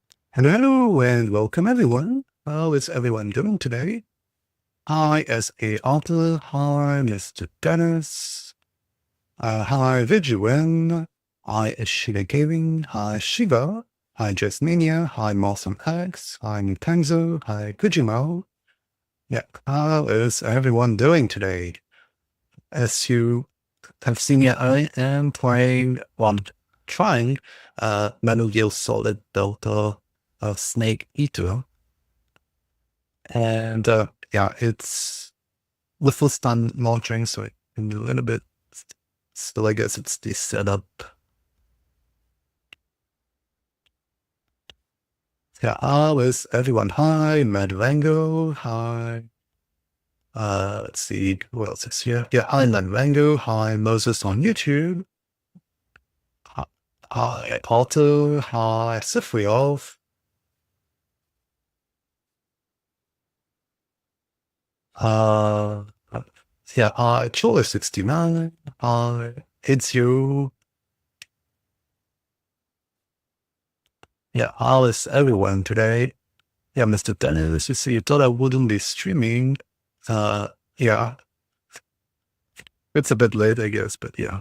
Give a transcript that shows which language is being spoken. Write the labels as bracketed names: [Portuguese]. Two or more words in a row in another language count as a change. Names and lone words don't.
[English] Hello and welcome everyone. How is everyone doing today? Hi, S.A. Arthur. Hi, Mr. Dennis. Hi, Viduan. Hi, Shiva Gaming. Hi, Shiva. Hi, Jasmania. Hi, Awesome X. Hi, Nutanzo. Hi, Kujimo. Yeah, how is everyone doing today? As you have seen, I am trying Metal Gear Solid Delta Snake Eater. And yeah, it's the first time launching, so it can be a little bit still, I guess it's the setup. Yeah, how is everyone? Hi, Madvango. Hi. Let's see, who else is here? Yeah, hi, Madvango. Hi, Moses on YouTube. Hi, Alto. Hi, Sifriov. Uh, yeah, hi, Chola69. Hi, it's you. Yeah, how is everyone today? Yeah, Mr. Dennis, you see, you thought I wouldn't be streaming. Yeah, it's a bit late, I guess, but yeah.